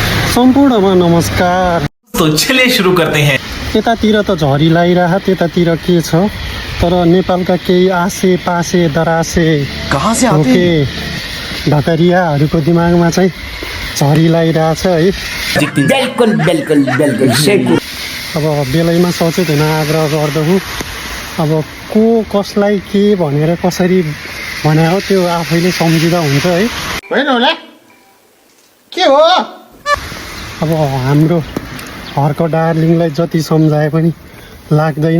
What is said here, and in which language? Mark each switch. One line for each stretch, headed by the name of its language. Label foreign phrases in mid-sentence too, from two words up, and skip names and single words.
Nepali: सम्पूर्णमा नमस्कार।
Hindi: तो चलिए शुरू करते हैं।
Nepali: यतातिर त झरी लागिरह, त्यतातिर के छ? तर नेपालका केही आसे पासे दरासे
Hindi: कहाँ से आते
Nepali: के ढकरियाहरूको दिमागमा चाहिँ झरी लागिरहेछ है। बिल्कुल बिल्कुल बिल्कुल सही। अब बेलैमा सचेत हुन आग्रह गर्दछु। अब को कसलाई के भनेर कसरी भने हो त्यो आफैले सम्झिँदा हुन्छ है। होइन होला के हो? अब हाम्रो हर्क डार्लिङलाई जति सम्झाए पनि लाग्दैन।